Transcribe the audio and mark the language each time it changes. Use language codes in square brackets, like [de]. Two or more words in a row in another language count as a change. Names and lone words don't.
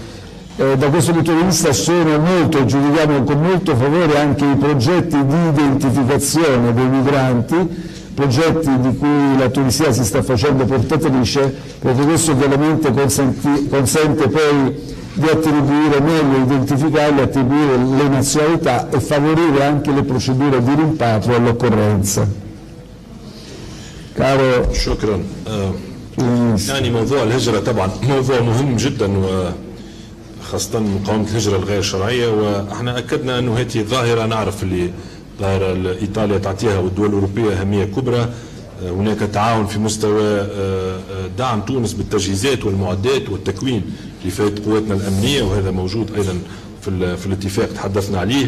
[it] Da questo punto di vista giudichiamo con molto favore anche i progetti di identificazione dei migranti, progetti di cui la Tunisia si sta facendo portatrice, perché questo chiaramente consente poi di attribuire meglio, identificarli, attribuire le nazionalità e favorire anche le procedure di rimpatrio all'occorrenza. Caro [ar] شكرا. يعني موضوع الهجرة طبعا موضوع مهم جدا وخاصة مقاومة الهجرة الغير شرعية، واحنا أكدنا أنه هذه ظاهرة نعرف اللي ظاهرة إيطاليا تعطيها والدول الأوروبية أهمية كبرى. هناك تعاون في مستوى دعم تونس بالتجهيزات والمعدات والتكوين لفائدة قواتنا الأمنية، وهذا موجود أيضا في الاتفاق تحدثنا عليه.